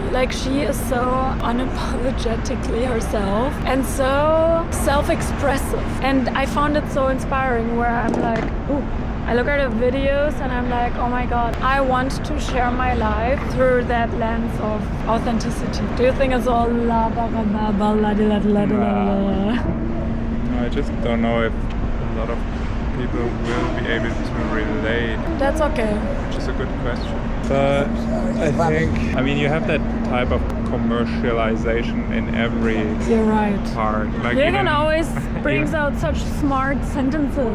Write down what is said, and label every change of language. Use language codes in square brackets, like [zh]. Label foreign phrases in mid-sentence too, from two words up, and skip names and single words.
[en] Like she is so unapologetically herself and so self-expressive. And I found it so inspiring where I'm like, ooh, I look at her videos and I'm like, oh my god, I want to share my life through that lens of authenticity. Do you think it's all la ba ba ba ba la di la di la di la? No, I just don't know if a lot of people will be able to relate. That's okay. Which is a good question. But I think, I mean, you have that type of commercialization in every You're right. part. Like Jürgen always brings out such smart sentences.